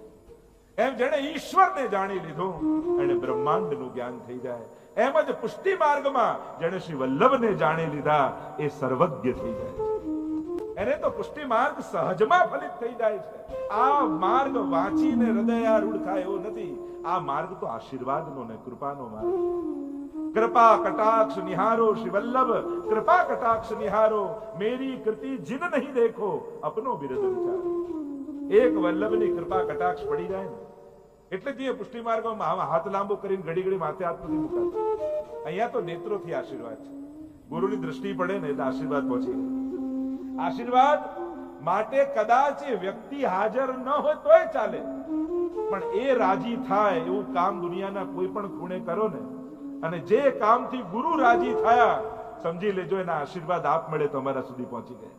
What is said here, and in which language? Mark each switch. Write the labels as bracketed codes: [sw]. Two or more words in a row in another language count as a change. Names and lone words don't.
[gu] એમ જેણે ઈશ્વરને જાણી લીધું એને બ્રહ્માંડનું જ્ઞાન થઈ જાય. એમ જ પુષ્ટિ માર્ગમાં જેણે શ્રી વલ્લભને જાણી લીધા એ સર્વજ્ઞ થઈ જાય છે. એને તો પુષ્ટિ માર્ગ સહજમાં ફલિત થઈ જાય છે. આ માર્ગ વાંચીને હૃદયારૂઢ થાય એવો નથી. આ માર્ગ તો આશીર્વાદનો ને કૃપાનો માર્ગ. [bra] कृपा कटाक्ष निहारो श्री वल्लभ, कृपा कटाक्ष निहारो मेरी कृति जिन नहीं देखो अपनो बिरद विचार. [gu] એક વલ્લભની કૃપા કટાક્ષ પડી જાય ને એટલે જ પુષ્ટિ માર્ગમાં હાથ લાંબો કરીને ઘડી ઘડી માથે હાથ નથી મુકાતા. અહીંયા તો નેત્રોથી આશીર્વાદ છે. ગુરુની દ્રષ્ટિ પડે ને એટલે આશીર્વાદ પહોંચી જાય. આશીર્વાદ માટે કદાચ એ વ્યક્તિ હાજર ન હોય તોય ચાલે, પણ એ રાજી થાય એવું કામ દુનિયાના કોઈ પણ ખૂણે કરો ને, અને જે કામથી ગુરુ રાજી થયા સમજી લેજો એના આશીર્વાદ આપ મળે તમારા સુધી પહોંચી ગયા.